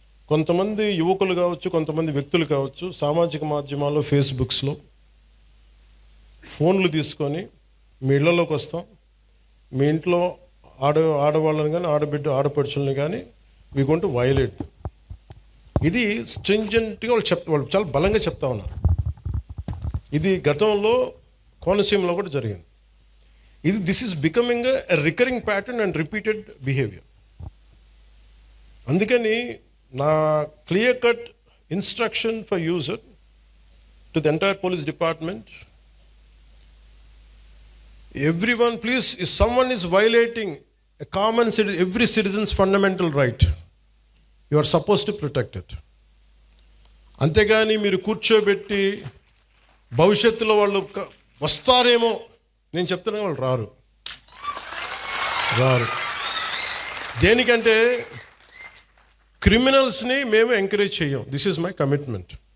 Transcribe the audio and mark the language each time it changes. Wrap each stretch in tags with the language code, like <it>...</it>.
<te>కొంతమంది యువకులు కావచ్చు, కొంతమంది వ్యక్తులు కావచ్చు, సామాజిక మాధ్యమాల్లో ఫేస్బుక్స్లో ఫోన్లు తీసుకొని మీ ఇళ్లలోకి వస్తాం, మీ ఇంట్లో ఆడవాళ్ళని కానీ ఆడపడుచుల్ని కానీ</te> <en>We going to violate.</en> <te>ఇది స్ట్రింజెంట్గా వాళ్ళు చాలా బలంగా చెప్తా ఉన్నారు. ఇది గతంలో కోనసీమలో కూడా జరిగింది.</te> <en>This is becoming a recurring pattern and repeated behaviour.</en> <te>అందుకని నా</te> <en>Clear cut instruction for user to the entire police department, everyone please, if someone is violating a common every citizen's fundamental right, you are supposed to protect it.</en> <te>అంతేగాని మీరు కూర్చోబెట్టి భవిష్యత్తులో వాళ్ళు వస్తారేమో, నేను చెప్తున్నా వాళ్ళు రారు. దేనికంటే క్రిమినల్స్ని మేము ఎంకరేజ్ చేయం.</te> <en>This is my commitment.</en>